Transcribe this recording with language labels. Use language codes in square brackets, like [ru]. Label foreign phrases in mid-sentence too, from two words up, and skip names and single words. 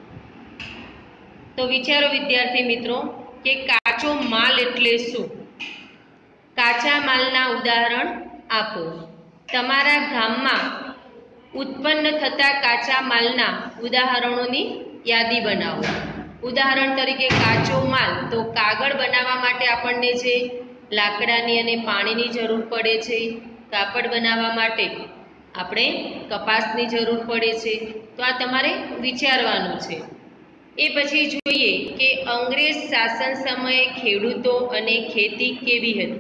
[gu] તો વિચારો વિદ્યાર્થી મિત્રો કે કાચો માલ એટલે શું। કાચા માલના ઉદાહરણ આપો। તમારા ગામમાં ઉત્પન્ન થતા કાચા માલના ઉદાહરણોની યાદી બનાવો। ઉદાહરણ તરીકે કાચો માલ તો કાગળ બનાવા માટે આપણને જે લાકડાની અને પાણીની જરૂર પડે છે, કાપડ બનાવા માટે આપણે કપાસની જરૂર પડે છે। તો આ તમારે વિચારવાનું છે। એ પછી જોઈએ કે અંગ્રેજ શાસન સમયે ખેડૂતો અને ખેતી કેવી હતી।